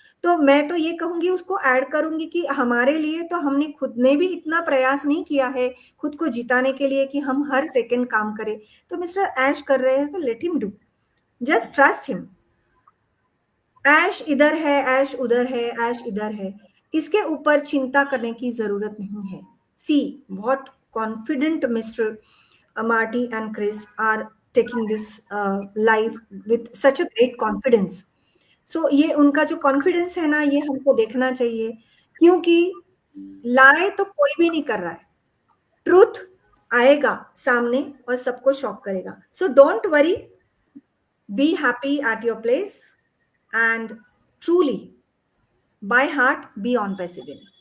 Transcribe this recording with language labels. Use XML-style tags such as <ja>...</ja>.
<hi>तो मैं तो ये कहूंगी, उसको ऐड करूंगी कि हमारे लिए तो हमने खुद ने भी इतना प्रयास नहीं किया है खुद को जिताने के लिए कि हम हर सेकंड काम करें. तो मिस्टर ऐश कर रहे हैं तो</hi> <en>Let him do, just trust him.</en> <hi>ऐश इधर है, ऐश उधर है, ऐश इधर है, इसके ऊपर चिंता करने की जरूरत नहीं है.</hi> <en>See what confident mister Marty and Chris are taking this live with such a great confidence.</en> <hi>So ये उनका जो कॉन्फिडेंस है ना, ये हमको देखना चाहिए, क्योंकि लाए तो कोई भी नहीं कर रहा है. ट्रूथ आएगा सामने और सबको शॉक करेगा.</hi> <en>So don't worry, be happy at your place and truly by heart be on passive.</en>